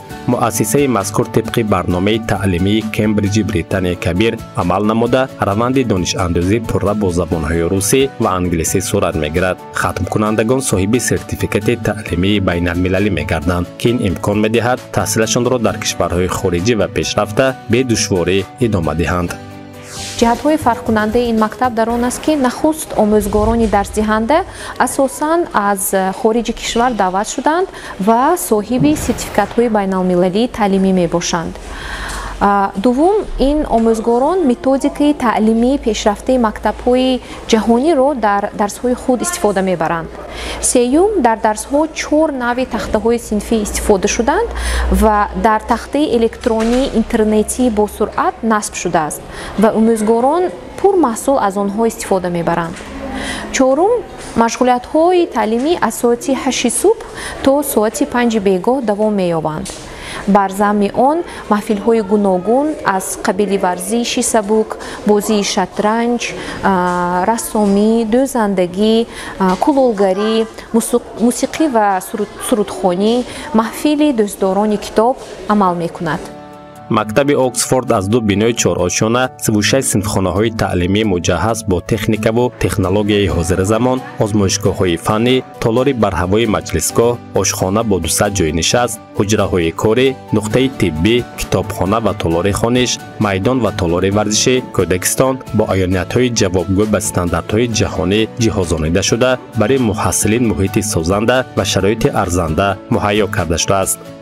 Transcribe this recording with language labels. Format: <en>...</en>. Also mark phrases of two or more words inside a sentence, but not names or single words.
<fa>مؤسسه مذکور طبق برنامه تعلیمی کمبریج بریتانیا کبیر عمل نموده روند دانش اندوزی پرره با زبانهای روسی و انگلیسی صورت میگیرد. ختم کنندگان صاحب سرتیفیکت تعلیمی بین المللی میگردند که این امکان میدهد تحصیلشان را در کشورهای خارجی و پیشرفته به دشواری ادامه دهند.</fa> <tg>ҷиҳатҳои фарқкунандаи ин мактаб дар он аст ки нахуст омӯзгорони дарсдиҳанда асосан аз хориҷи кишвар даъват шуданд ва соҳиби сертификатҳои байналмилалии таълимӣ мебошанд.</tg> <fa>دوم این آموزگاران متدیکای تعلیمی پیشرفته مکتب‌های جهانی‌رو در درس‌های خود استفاده می‌برند. سوم در درس‌ها 4 نوع تخته‌های صنفی استفاده شدند و در تخته الکترونی اینترنتی با سرعت نصب شده است و آموزگاران پرمحصول از آنها استفاده می‌برند. چهارم مشغولیت‌های تعلیمی از ساعت 8 صبح تا ساعت 5 بیگاه دوام می‌یابند.</fa> <tg>бар замми он маҳфилҳои гуногун аз қабили варзиши сабук, бозии шатранҷ, рассомӣ, дӯзандагӣ, кулолгарӣ, мусиқӣ ва сурудхонӣ, маҳфили дӯстдорони китоб амал мекунад.</tg> <fa>مکتب اکسفورد از دو بینای 4 آشانه 36 صنفخانه‌های تعلیمی مجهز با تکنیک و تکنولوژی حاضر زمان، آزمایشگاه‌های فنی، تالار برهوای مجلسگاه، آشخانه با 200 جای نشست، حجره‌های کاری، نقطه طبی، کتابخانه و تالار خوانش، میدان و تالار ورزشی کودکستان با عیانیت‌های جوابگو به استانداردهای جهانی جهازانیده شده برای محصلین محیط سازنده و شرایط ارزنده مهیا کرده شده است.</fa>